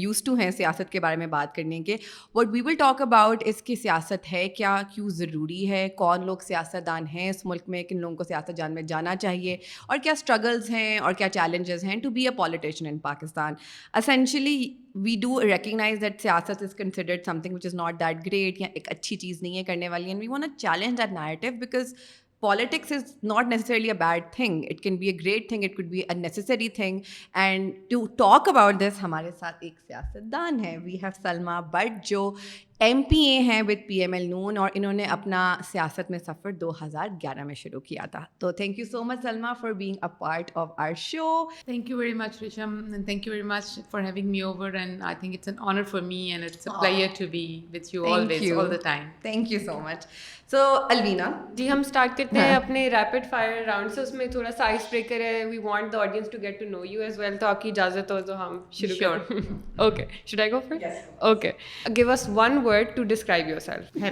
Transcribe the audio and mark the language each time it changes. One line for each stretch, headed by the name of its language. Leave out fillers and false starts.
English: ٹو ہیں
Urdu: سیاست کے بارے میں بات کرنے کے۔
English: what we will talk about
Urdu: اس کی سیاست ہے کیا، کیوں ضروری ہے، کون لوگ سیاست دان ہیں اس ملک میں، کن لوگوں کو سیاست جان میں جانا چاہیے، اور کیا اسٹرگلز ہیں اور کیا چیلنجز ہیں
English: To be a politician in Pakistan. Essentially we do recognize that سیاست is considered something which is not that great
Urdu: یا ایک اچھی چیز نہیں ہے کرنے والی،
English: and we want to challenge that narrative because politics is not necessarily a bad thing. It can be a great thing, it could be a necessary thing. And to talk about this
Urdu: ہمارے ساتھ ایک سیاست دان ہے، we have Salma but جو MPA ہیں with PML نون، اور انہوں نے اپنا سیاست میں سفر 2011 میں شروع کیا تھا۔ تو
English: Thank you so much Salma for being a part of our show. Thank you very much, Risham, and thank you very much for having me over, and I think it's an honor for me and it's a pleasure to be with you always, all the time. Thank you so much. So Alvina
Urdu: جی، ہم start کرتے ہیں اپنے rapid fire round سے۔ اس میں تھوڑا سا ice breaker ہے،
English: We want the audience to get to know you as well.
Urdu: تو آپ کی اجازت ہو تو ہم شروع کریں۔ Okay,
English: Should I go first?
Urdu: Okay,
English: Give us one word to describe yourself.